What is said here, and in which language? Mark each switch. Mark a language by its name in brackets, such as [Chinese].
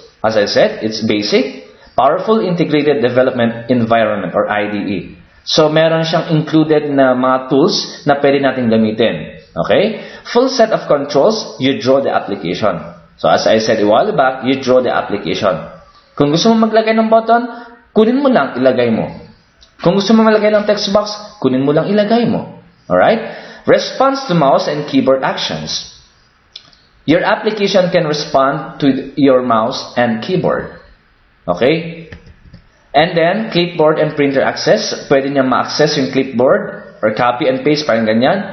[English] As I said, it's basic. Powerful Integrated Development Environment or IDE. [Filipino] So meron siyang included na mga tools na pwede natin gamitin. Okay? [English] Full set of controls, you draw the application. So as I said a while back, you draw the application. [Filipino] Kung gusto mo maglagay ng button, kunin mo lang, ilagay mo. Kung gusto mo maglagay ng text box, kunin mo lang ilagay mo. Alright? [English] Response to mouse and keyboard actions. Your application can respond to your mouse and keyboard. Okay? And then, clipboard and printer access. [Filipino] Pwede niya ma-access yung [English] clipboard or copy and paste, [Filipino] parang ganyan.